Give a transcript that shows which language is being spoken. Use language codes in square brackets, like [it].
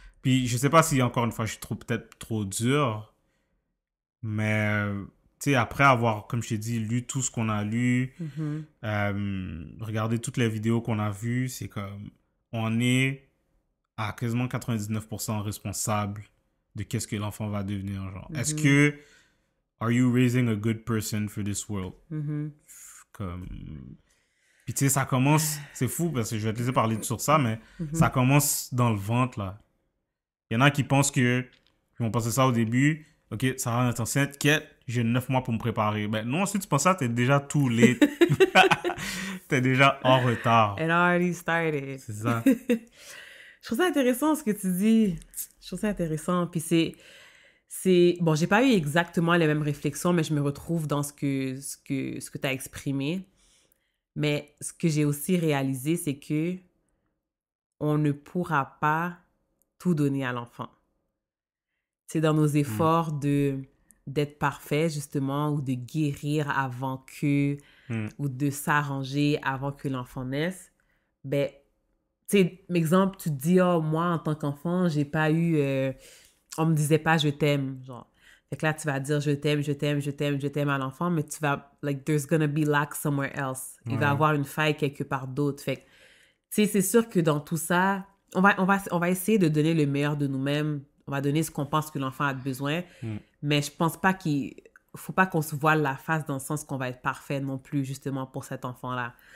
[fr] Puis, je sais pas si, encore une fois, je suis peut-être trop dur, mais, tu tu sais, après avoir, comme je t'ai dit, lu tout ce qu'on a lu, regardé toutes les vidéos qu'on a vues, c'est comme, on est à quasiment 99% responsable de qu'est-ce que l'enfant va devenir, genre. Est-ce que, [en] are you raising a good person for this world? [fr] Comme... Puis tu sais, ça commence, c'est fou parce que je vais te laisser parler sur ça, mais ça commence dans le ventre, là. Il y en a qui pensent que, ils vont penser ça au début, ok, ça va être enceinte, quête, j'ai 9 mois pour me préparer. Ben non, si tu penses ça, t'es déjà [en] too late. [fr] T'es déjà en retard. [en] It already started. [fr] C'est ça. Je trouve ça intéressant ce que tu dis. Je trouve ça intéressant. Puis bon, j'ai pas eu exactement les mêmes réflexions, mais je me retrouve dans ce que tu as exprimé. Mais ce que j'ai aussi réalisé, c'est que on ne pourra pas tout donner à l'enfant. C'est dans nos efforts d'être parfait, justement, ou de guérir avant que, ou de s'arranger avant que l'enfant naisse. Ben, tu sais, exemple, tu te dis, oh, moi, en tant qu'enfant, j'ai pas eu... on me disait pas « je t'aime », genre. Fait que là, tu vas dire « je t'aime, je t'aime, je t'aime, je t'aime » à l'enfant, mais tu vas... [en] Like, there's gonna be lack somewhere else. [fr] Il va y avoir une faille quelque part d'autre. Fait que, tu sais, c'est sûr que dans tout ça, on va essayer de donner le meilleur de nous-mêmes. On va donner ce qu'on pense que l'enfant a besoin. Mais je pense pas faut pas qu'on se voile la face dans le sens qu'on va être parfait non plus, justement, pour cet enfant-là.